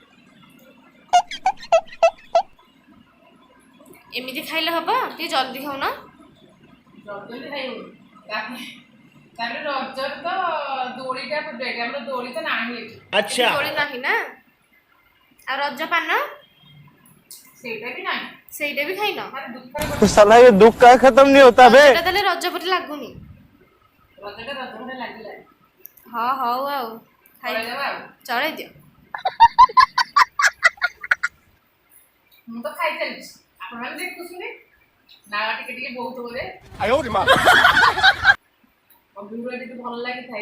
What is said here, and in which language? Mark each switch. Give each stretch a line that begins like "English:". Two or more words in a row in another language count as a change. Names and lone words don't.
Odia: ଏମିତି ଖାଇଲେ ହବ ଟିକେ ଜଲ୍ଦି ଖାଉନ ଜଲ୍ଦି ଖାଇବୁ ତାପରେ ରଜରେ ତ ଦୋଳିଟା ଫେବରାଇଟ୍ ଆମର ଦୋଳି ତ ନାହିଁ ଏଠି अच्छा ଦୋଳି ନାହିଁ ନା ଆଉ ରଜ ପାନ ସେଇଟା ବି ନାହିଁ ସେଇଟା ବି ଖାଇନ ମାନେ ଦୁଃଖରେ
Hindi: साला ये दुख का खत्म नहीं होता बे
Odia: ରଜଟା ତାହେଲେ ରଜ ପରି ଲାଗୁନି ରଜଟା ରଜ ଭଳିଆ ଲାଗିଲା ହଁ ହଉ ଆଉ ଖାଇଦେବା ଆଉ ଚଳେଇ ଦିଅ ମୁଁ ତ ଖାଇଚାଲିଛି ଆପଣମାନେ ଦେଖୁଛନ୍ତି ନାଳ ଟିକେ ଟିକେ ବହୁତ ବୋଧେ ଭିଡ଼ିଓ ଟିକେ ଭଲ ଲାଗିଥାଏ।